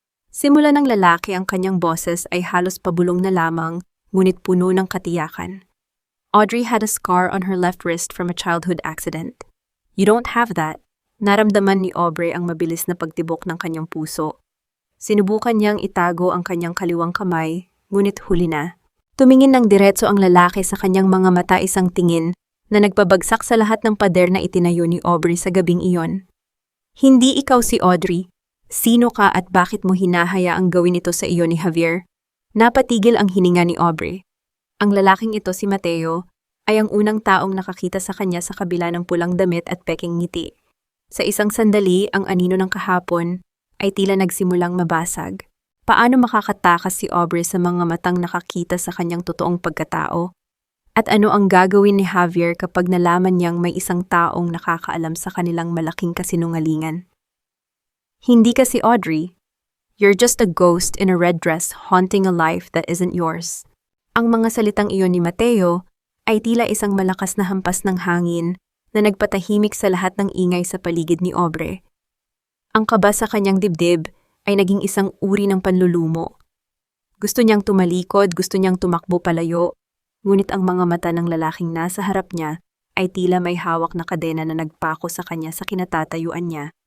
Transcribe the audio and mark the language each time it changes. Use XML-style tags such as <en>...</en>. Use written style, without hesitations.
<tl>Simula ng lalaki, ang kanyang boses ay halos pabulong na lamang, ngunit puno ng katiyakan.</tl> <en>"Audrey had a scar on her left wrist from a childhood accident. You don't have that."</en> <tl>Naramdaman ni Aubrey ang mabilis na pagtibok ng kanyang puso. Sinubukan niyang itago ang kanyang kaliwang kamay, ngunit huli na. Tumingin ng diretso ang lalaki sa kanyang mga mata, isang tingin na nagpabagsak sa lahat ng pader na itinayo ni Aubrey sa gabing iyon. "Hindi ikaw si Audrey. Sino ka at bakit mo hinahayaang gawin ito sa iyo ni Javier?" Napatigil ang hininga ni Aubrey. Ang lalaking ito, si Mateo, ay ang unang taong nakakita sa kanya sa kabila ng pulang damit at peking ngiti. Sa isang sandali, ang anino ng kahapon ay tila nagsimulang mabasag. Paano makakatakas si Aubrey sa mga matang nakakita sa kanyang totoong pagkatao? At ano ang gagawin ni Javier kapag nalaman niyang may isang taong nakakaalam sa kanilang malaking kasinungalingan? "Hindi ka si Audrey.</tl> <en>You're just a ghost in a red dress haunting a life that isn't yours."</en> <tl>Ang mga salitang iyon ni Mateo ay tila isang malakas na hampas ng hangin na nagpatahimik sa lahat ng ingay sa paligid ni Aubrey. Ang kaba sa kanyang dibdib ay naging isang uri ng panlulumo. Gusto niyang tumalikod, gusto niyang tumakbo palayo, ngunit ang mga mata ng lalaking nasa harap niya ay tila may hawak na kadena na nagpako sa kanya sa kinatatayuan niya.</tl>